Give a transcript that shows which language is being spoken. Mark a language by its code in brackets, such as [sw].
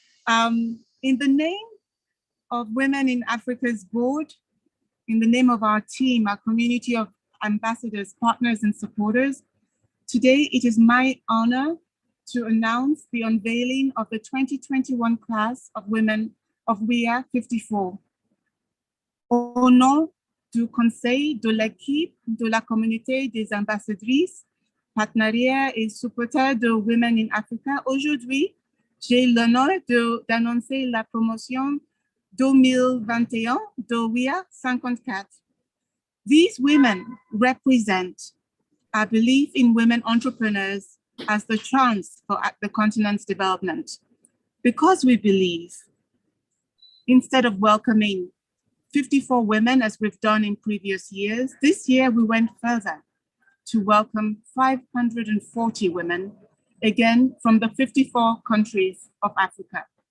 [en] In the name of Women in Africa's board, in the name of our team, our community of ambassadors, partners, and supporters, today it is my honor to announce the unveiling of the 2021 class of women of WIA 54. [fr] Au nom du Conseil, de l'équipe, de la communauté des ambassadrices, partenariats et supporters de Women in Africa, aujourd'hui, j'ai l'honneur d'annoncer la promotion 2021 de WIA 54. [en] These women represent our belief in women entrepreneurs, as the chance for the continent's development. Because we believe, instead of welcoming 54 women as we've done in previous years, this year we went further to welcome 540 women, again from the 54 countries of Africa.